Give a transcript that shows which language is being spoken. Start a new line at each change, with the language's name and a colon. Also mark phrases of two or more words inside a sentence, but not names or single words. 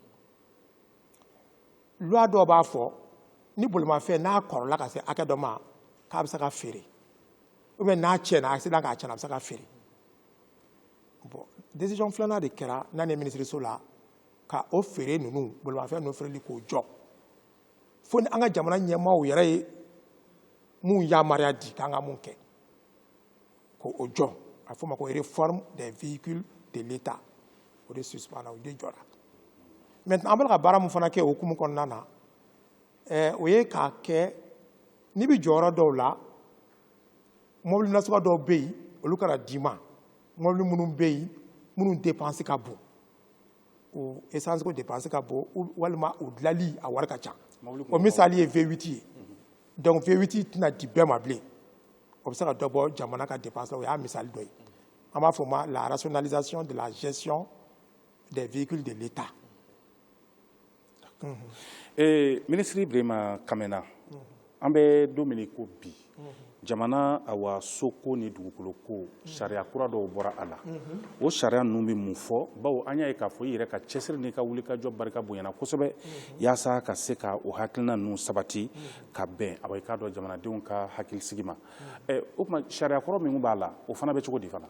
Bambara: loi dɔw b'a fɔ ni bolimafɛn n'a kɔrɔla ka se hakɛ dɔ ma k'a bɛ se ka feere
French: ou bien
Bambara: n'a tiɲɛna accident k'a tiɲɛna a bɛ se ka feere
French: bon décision
Bambara: filanan de kɛra n'an ye minisiriso la ka o feere ninnu bolimafɛn ninnu feereli k'o jɔ fo ni an ka jamana ɲɛmaaw yɛrɛ ye mun yamaruya di k'an ka mun kɛ k'o jɔ a fɔ o ma ko
French: réforme des véhicules de l'État
Bambara: o de suspend o de jɔra maintenant an bɛ ka baara mun fana kɛ o hukumu kɔnɔna na o ye k'a kɛ n'i bɛ jɔyɔrɔ dɔw la mobili nasuguya dɔw bɛ yen olu kana d'i ma mobili minnu bɛ yen minnu dépense ka bon o essence ko dépense ka bon walima o dilanli a wari ka ca o misali ye V8 ye donc V8 tɛna di bɛɛ ma bilen o bɛ se ka dɔ bɔ jamana ka dépense la o y'a misali dɔ ye an b'a fɔ o ma
French: la rationalisation de la gestion des véhicules de l'État.
Bambara: Ministre Ibrahima Kamena an bɛ don min ko bi jamana awa soko ni dugukolo ko sariya kura dɔw bɔra a la o sariya ninnu bɛ mun fɔ bawo an y'a ye k'a fɔ i yɛrɛ ka cɛsiri n'i ka wulikajɔ barika bonyana kosɛbɛ yaasa ka se ka o hakilina ninnu sabati ka bɛn a k'a dɔn jamanadenw ka hakilisigi ma o tuma sariya kɔrɔ min b'a la o fana bɛ cogo di fana.